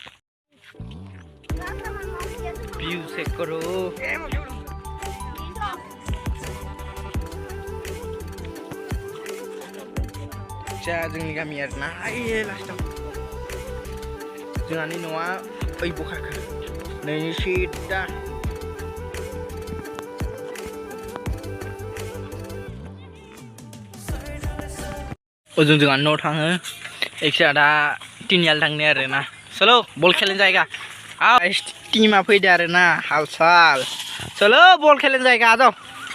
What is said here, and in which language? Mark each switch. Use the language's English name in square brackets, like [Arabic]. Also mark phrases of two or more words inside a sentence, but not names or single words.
[Bodo] भिउ [Hindi] चेक करो [Bodo] जोंनि गामि आरोना लास्टाव जोंहानि न'आ ओइ बखाखो नैनि सिद्दा ओजों जोंहानि न'आव थाङो एक्सट्रा दा टिनियाल थांनो आरोना [Hindi] चलो बल खेलने जाएगा [Bodo] टीमा फैदो आरोना हाल साल [Hindi] चलो बल खेलने जाएगा आ जाओ